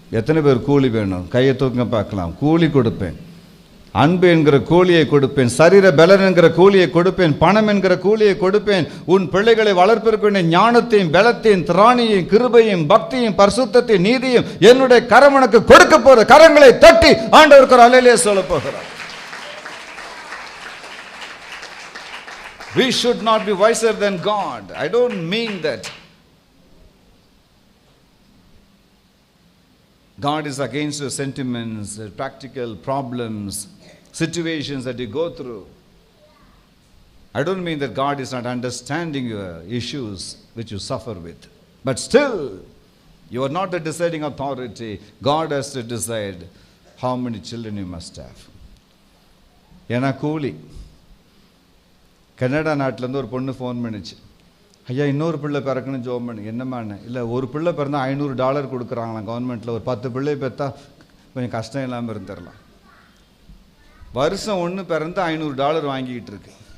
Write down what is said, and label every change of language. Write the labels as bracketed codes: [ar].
[ta] எத்தனை பேர் கூலி வேணும்? கையை தூக்க பார்க்கலாம். கூலி கொடுப்பேன், அன்பு என்கிற கூலியை கொடுப்பேன், சரீர பலன் என்கிற கூலியை கொடுப்பேன், பணம் என்கிற கூலியை கொடுப்பேன். உன் பிள்ளைகளை வளர்ப்பிற்கு ஞானத்தையும் பலத்தையும் திராணியையும் கிருபையும் பக்தியும் பரிசுத்தத்தையும் நீதியும் என்னுடைய கரமனுக்கு கொடுக்க போற. கரங்களை தட்டி ஆண்டவருக்கு ஒரு அல்லேலூயா சொல்ல போகிறார். [en] We should not be wiser than God. I don't mean that God is against your sentiments, practical problems, situations that you go through. I don't mean that God is not understanding your issues which you suffer with. But still, you are not the deciding authority. God has to decide how many children you must have. [ta] ஏன்னா கூலி. Canada நாட்டிலேருந்து ஒரு பொண்ணு phone பண்ணிச்சு, ஐயா இன்னொரு பிள்ளை பிறக்கணும் ஜோம் பண்ணு. என்னம்மாண்ணே? இல்லை, ஒரு பிள்ளை பிறந்தால் $500 கொடுக்குறாங்களாம் கவர்மெண்ட்டில். ஒரு 10 பிள்ளை பெற்றா கொஞ்சம் கஷ்டம் இல்லாமல் இருந்துடலாம். வருஷம் ஒன்று பிறந்து $500 வாங்கிக்கிட்டு இருக்கு.